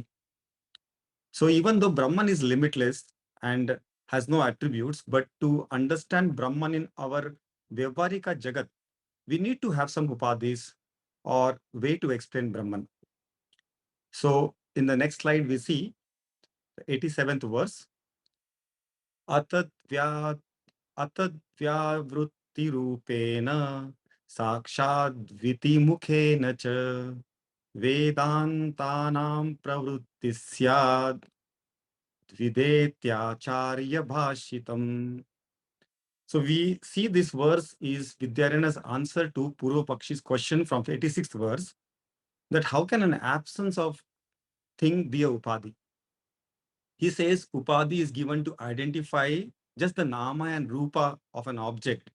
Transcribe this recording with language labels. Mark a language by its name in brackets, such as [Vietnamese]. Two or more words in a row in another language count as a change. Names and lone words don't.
[English] So even though Brahman is limitless and has no attributes, but to understand Brahman in our [Sanskrit] व्यावहारिक जगत्, [English] we need to have some Upadhis or way to explain Brahman. So in the next slide, we see the 87th verse. [Sanskrit] अतद्व्यावृत्तिरूपेण साक्षाद्विधिमुखेन च वेदान्तानां प्रवृत्तिः स्याद् विदेत्याचार्य भाषितम्. [English] So we see this verse is Vidyaranya's answer to [Sanskrit] पूर्वपक्षी's [English] question from 86th verse, that how can an absence of thing be a Upadhi? He says Upadhi is given to identify just the Nama and Rupa of an object.